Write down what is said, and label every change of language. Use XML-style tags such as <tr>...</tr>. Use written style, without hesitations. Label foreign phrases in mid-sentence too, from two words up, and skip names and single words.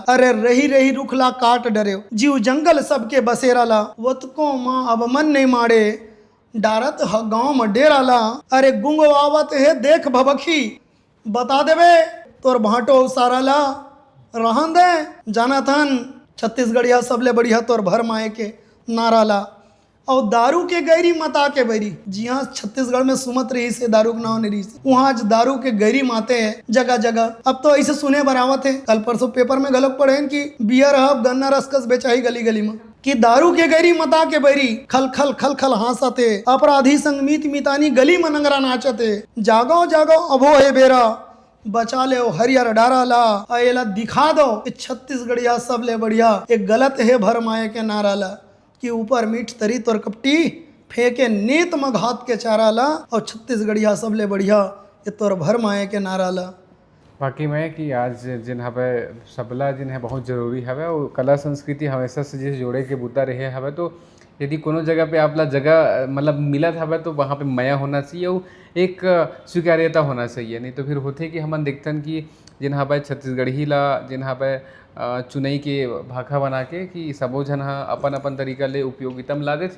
<hne>अरे रही रही रुखला काट डरे जीव जंगल सबके बसेरा ला, वतको माँ अब मन नहीं मारे डारत गाँव में डेरा ला, अरे गुंगवावत है देख भबखी बता देवे तोर भाटो सारा ला, रहन दे जाना थन छत्तीसगढ़िया सबले बढ़िया तोर भर माए के नारा ला। और दारू के गैरी मता के बैरी, जी हाँ छत्तीसगढ़ में सुमत रही से दारू के नाव नहीं रही से, वहाँ आज दारू के गैरी माते हैं जगह जगह। अब तो ऐसे सुने बरावत है, कल परसों पेपर में गलत पढ़े कि बियर हब गन्ना रसकस बेचाई गली गली में, कि दारू के गैरी मता के बैरी खल खल खल खल हासते, अपराधी संग मीत मितानी गली में नंगरा नाचते, जागो जागो अभो है बेरा बचा ले हरियर डारा ला, अला दिखा दो कि छत्तीसगढ़िया सबले बढ़िया एक गलत है भर माए के नारा ला, कि ऊपर मीठ तरी तोर कपटी फेंके नेत मघात के चारा ला, और छत्तीसगढ़िया सबले बढ़िया ये तोर भर माए के नारा ला। बाकी में कि आज जिन हवे सबला जिन है बहुत जरूरी हवे और कला संस्कृति हमेशा से जिस जोड़े के बुता रहे हवे, तो यदि कोनो जगह पे आपला जगह मतलब मिलत हवे तो वहाँ पे माया होना चाहिए और एक स्वीकार्यता होना चाहिए, नहीं तो फिर होते कि हमन देखतन कि जिन हवे छत्तीसगढ़ी ला जिन हवे चुनई के भाखा बना के कि सबो जन हा अपन अपन तरीका ले उपयोगिता में ला देथे।</hne>